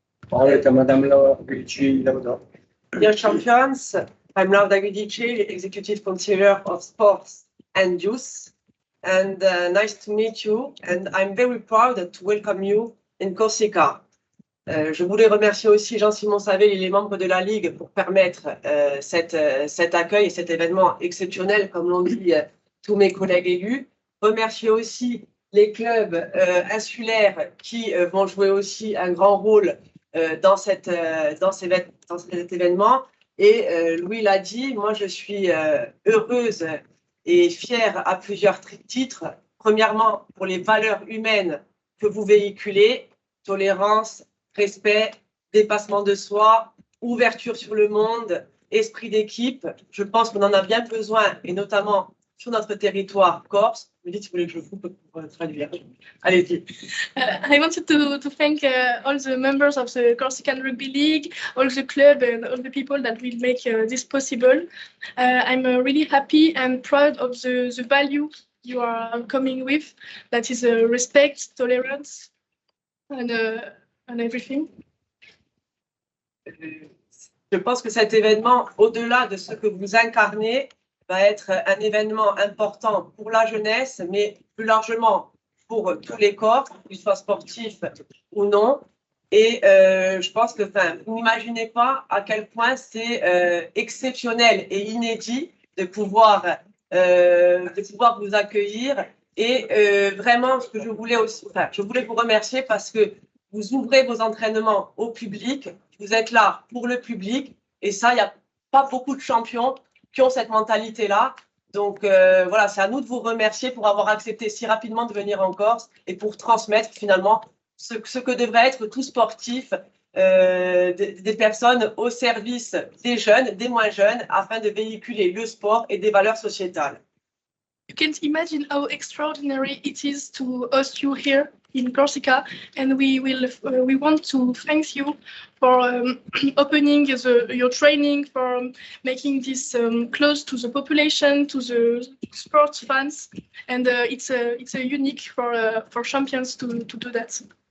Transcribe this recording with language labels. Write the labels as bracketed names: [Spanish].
[French] Parole est à Madame Lauda. [English] Dear champions, I'm Laura Guidici, Executive Controller of Sports and Youth, and nice to meet you. And I'm very proud to welcome you in Corsica. [French] Je voulais remercier aussi Jean-Simon Savel et les membres de la Ligue pour permettre cet accueil et cet événement exceptionnel, comme l'ont dit tous mes collègues élus. Remercier aussi les clubs insulaires qui vont jouer aussi un grand rôle dans cet événement. Et Louis l'a dit, moi je suis heureuse et fière à plusieurs titres. Premièrement, pour les valeurs humaines que vous véhiculez, tolérance, respect, dépassement de soi, ouverture sur le monde, esprit d'équipe. Je pense qu'on en a bien besoin, et notamment sur notre territoire corse. Me dites si vous voulez que je coupe pour traduire. Allez-y. [English] I wanted to thank all the members of the Corsican Rugby League, all the club and all the people that will make this possible. I'm really happy and proud of the value you are coming with. That is respect, tolerance, and everything. [French] Je pense que cet événement, au-delà de ce que vous incarnez, va être un événement important pour la jeunesse, mais plus largement pour tous les corps, qu'ils soient sportifs ou non. Et je pense que vous n'imaginez pas à quel point c'est exceptionnel et inédit de pouvoir vous accueillir. Et vraiment, ce que je voulais aussi, je voulais vous remercier parce que vous ouvrez vos entraînements au public, vous êtes là pour le public, et ça, il n'y a pas beaucoup de champions qui ont cette mentalité-là. Donc voilà, c'est à nous de vous remercier pour avoir accepté si rapidement de venir en Corse et pour transmettre finalement ce que devrait être tout sportif, des personnes au service des jeunes, des moins jeunes, afin de véhiculer le sport et des valeurs sociétales. [English] You can't imagine how extraordinary it is to host you here in Corsica, and we want to thank you for opening your training, for making this close to the population, to the sports fans, and it's a unique for champions to do that.